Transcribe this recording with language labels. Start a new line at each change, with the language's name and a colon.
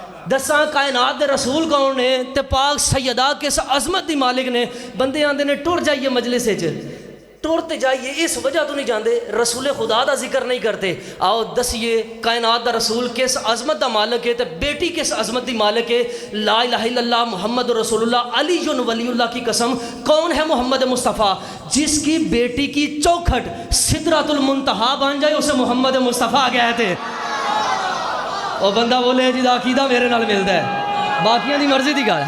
Punjabi: دساں کائنات دے رسول کون نے تے پاک سیدہ کس عظمت دی مالک نے. بندے آندے نے ٹر جائیے مجلس ٹرتے جائیے اس وجہ تو نہیں جاندے رسول خدا دا ذکر نہیں کرتے. آؤ دسیے کائنات دا رسول کس عظمت دا مالک ہے تے بیٹی کس عظمت دی مالک ہے.
Arabic: لا الہ الا اللہ محمد رسول اللہ علی ولی اللہ
Urdu: کی قسم کون ہے محمد مصطفیٰ جس کی بیٹی کی چوکھٹ سدرۃ المنتہا بن جائے اسے محمد مصطفیٰ کہتے.
Punjabi: وہ بندہ بولے جی دا عقیدہ میرے نال ملدا ہے باقیاں دی مرضی دی گل.